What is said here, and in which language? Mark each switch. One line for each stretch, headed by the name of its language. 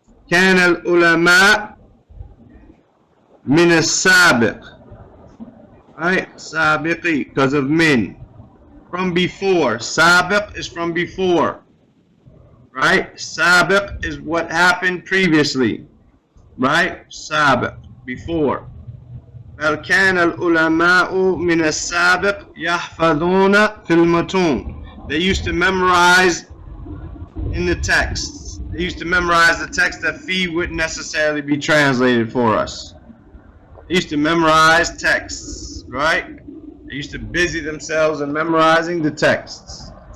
Arabic: كان العلماء من السابق,
English: right,
Arabic: سابقي,
English: because of min, from before. Sabiq is from before, right? Sabiq is what happened previously, right? Sabiq, before.
Arabic: بل كان العلماء من السابق يحفظون في المتون.
English: They used to memorize in the texts. They used to memorize the text that Fi wouldn't necessarily be translated for us. They used to memorize texts, right? They used to busy themselves in memorizing the texts.